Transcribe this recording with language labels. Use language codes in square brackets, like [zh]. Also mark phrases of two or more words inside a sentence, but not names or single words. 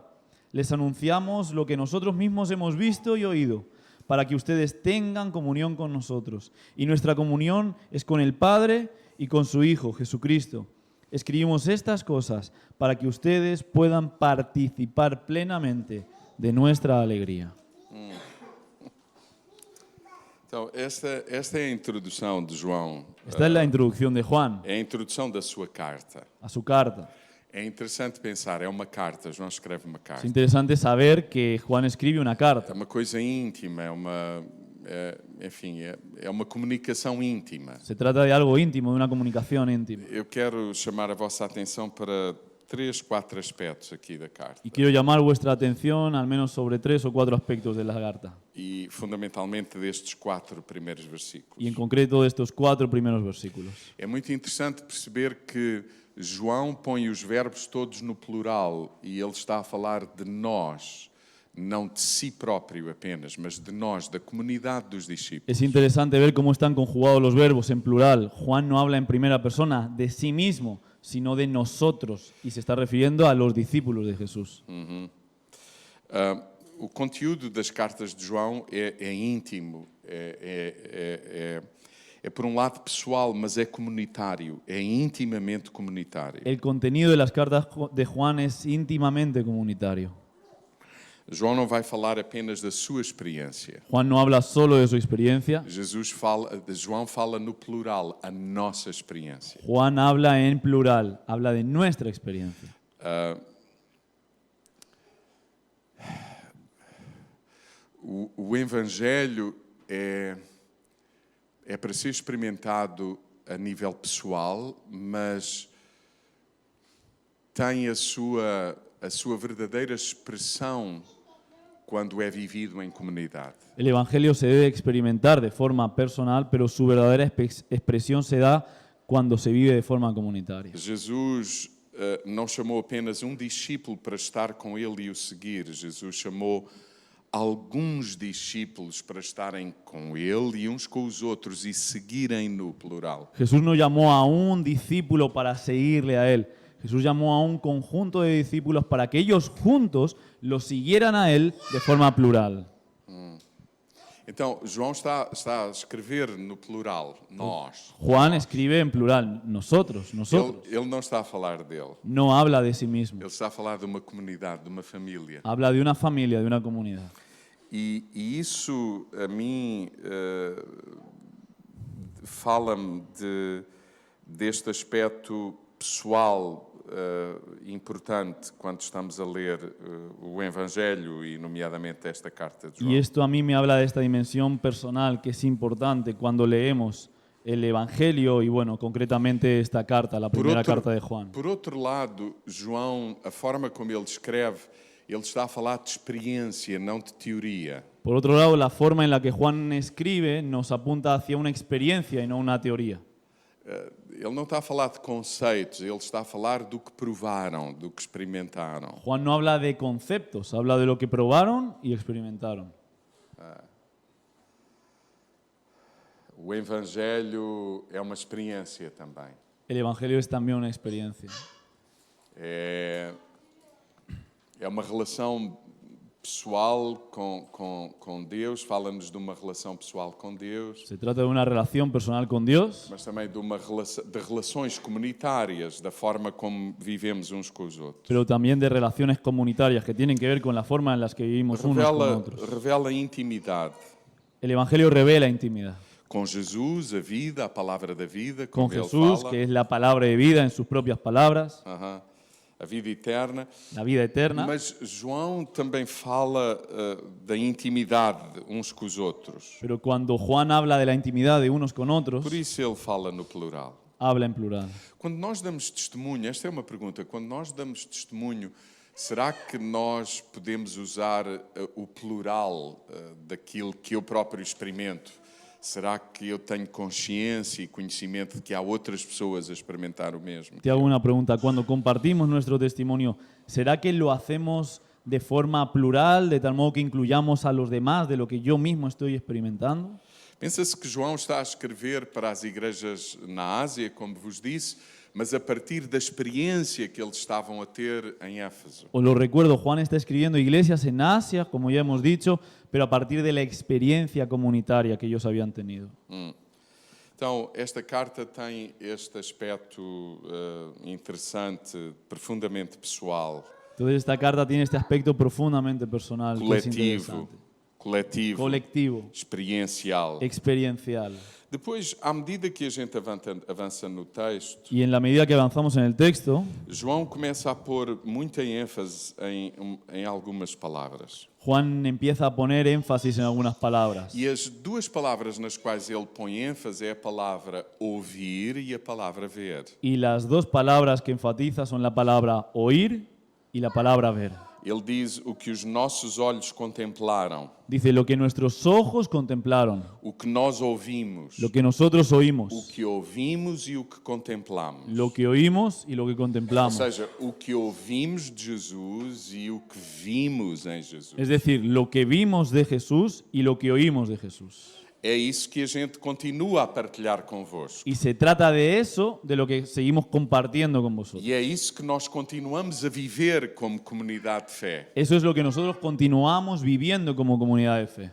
[es] Les anunciamos lo que nosotros mismos hemos visto y oído, para que ustedes tengan comunión con nosotros. Y nuestra comunión es con el Padre y con su Hijo, Jesucristo. Escribimos estas cosas para que ustedes puedan participar plenamente de nuestra alegría. [pt] Então, esta é a introdução de João. [es] Esta es la introducción de Juan [pt] É a introdução da sua carta. [es] a su carta. [pt] É interessante pensar, é uma carta, João escreve uma [es] Es [pt] carta. [es] interesante saber que Juan escribe una [pt] É [es] carta. [pt] uma coisa íntima, é uma comunicação íntima. [es] Se trata de algo íntimo, de una comunicación íntima. [pt] Eu quero chamar a vossa atenção para 3, 4 aspectos aqui da carta. [es] Y quiero llamar vuestra atención al menos sobre 3 o 4 aspectos de la carta. [pt] E fundamentalmente destes 4 primeiros [es] Y en [pt] versículos. [es] concreto de estos 4 primeros versículos. [pt] É muito interessante perceber que João põe os verbos todos no plural e ele está a falar de nós, não de si próprio apenas, mas de nós, da comunidade dos discípulos. [es] Es interesante ver cómo están conjugados los verbos en plural. Juan no habla en primera persona de sí mismo, sino de nosotros, y se está refiriendo a los discípulos de Jesús. [pt] O conteúdo das cartas de João é íntimo, é por um lado pessoal, mas é comunitário, é intimamente comunitário. [es] El contenido de las cartas de Juan es íntimamente comunitario. [pt] João não vai falar apenas da sua experiência. [es] Juan no habla solo de su experiencia, [pt] João fala no plural, a nossa experiência. [es] Juan habla en plural, habla de nuestra experiencia. [pt] O Evangelho é para ser experimentado a nível pessoal, mas tem a sua verdadeira expressão quando é vivido em comunidade. [es] El Evangelio se debe experimentar de forma personal, pero su verdadera expresión se da cuando se vive de forma comunitaria. [pt] Jesus não chamou apenas um discípulo para estar com ele e o seguir. Jesus chamou alguns discípulos para estarem com ele e uns com os outros e seguirem no plural. [es] Jesús no llamó a un discípulo para seguirle a él. Jesús llamó a un conjunto de discípulos para que ellos juntos lo siguieran a él de forma plural. [pt] Então, João está a escrever no plural, nós. [es] Juan escribe en plural, nosotros. [pt] Ele não está a falar dele. [es] No habla de sí mismo. [pt] Ele está a falar de uma comunidade, de uma família. [es] Habla de una familia, de una comunidad. [pt] E isso, a mim, fala-me deste aspecto pessoal importante quando estamos a ler o Evangelho e, nomeadamente, esta carta de João. [es] Y esto a mí me habla de esta dimensión personal que es importante cuando leemos el Evangelio y, bueno, concretamente esta carta, la primera carta de Juan. [pt] Por outro lado, João, a forma como ele escreve, ele está a falar de experiência, não de teoria. [es] Por otro lado, la forma en la que Juan escribe nos apunta hacia una experiencia y no una teoría. [pt] Ele não está a falar de conceitos, ele está a falar do que provaram, do que experimentaram. [es] Juan no habla de conceptos, habla de lo que probaron y experimentaron. [pt] O Evangelho é uma experiência também. [es] El Evangelio es también una experiencia. [pt] É uma relação pessoal com Deus, fala-nos de uma relação pessoal com Deus, [es] Se trata de una relación personal con Dios, [pt] mas também de relações comunitárias, da forma como vivemos uns com os outros. [es] pero también de relaciones comunitarias que tienen que ver con la forma en las que vivimos unos con otros. [pt] Revela intimidade [es] El Evangelio revela intimidad. [pt] com Jesus, a vida, a palavra da vida, [es] Con [pt] como ele [es] Jesús, [pt] fala, [es] que es la palabra de vida en sus propias palabras, [pt] a vida eterna. [es] la vida eterna. [pt] Mas João também fala da intimidade uns com os outros. [es] Pero cuando Juan habla de la intimidad de unos con otros, [pt] Por isso ele fala no plural. [es] habla en plural. [pt] Quando nós damos testemunho, esta é uma pergunta, quando nós damos testemunho, será que nós podemos usar o plural daquilo que eu próprio experimento? Será que eu tenho consciência e conhecimento de que há outras pessoas a experimentar o mesmo? [es] Te hago una pregunta. Cuando compartimos nuestro testimonio, ¿será que lo hacemos de forma plural, de tal modo que incluyamos a los demás de lo que yo mismo estoy experimentando? [pt] Pensa-se que João está a escrever para as igrejas na Ásia, como vos disse, mas a partir da experiência que eles estavam a ter em Éfeso. [es] Os lo recuerdo, Juan está escribiendo iglesias en Asia, como ya hemos dicho, pero a partir de la experiencia comunitaria que ellos habían tenido. [pt] Então, esta carta tem este aspecto interessante, profundamente pessoal, [es] Entonces esta carta tiene este aspecto profundamente personal, que es interesante. [pt] coletivo, experiencial. [es] Experiencial. [pt] Depois, à medida que a gente avança no texto, [es] Y en la medida que avanzamos en el texto, [pt] João começa a pôr muita ênfase em algumas palavras. [es] Juan empieza a poner énfasis en algunas palabras. [pt] E as duas palavras nas quais ele põe ênfase é a palavra ouvir e a palavra ver. [es] Y las dos palabras que enfatiza son la palabra oír y la palabra ver. [pt] Ele diz o que os nossos olhos contemplaram, [es] Dice, lo que nuestros ojos contemplaron, [pt] o que nós ouvimos, [es] lo que nosotros [pt] o [es] oímos, [pt] que ouvimos e o que contemplamos. [es] lo que oímos y lo que [pt] Ou [es] contemplamos. [pt] seja, o que ouvimos de Jesus e o que vimos em Jesus. [es] Es decir, lo que vimos de Jesús y lo que oímos de Jesús. [pt] É isso que a gente continua a partilhar convosco. [es] Y se trata de eso, de lo que seguimos compartiendo con vosotros. [pt] E é isso que nós continuamos a viver como comunidade de fé. [es] Eso es lo que nosotros continuamos viviendo como comunidad de fe.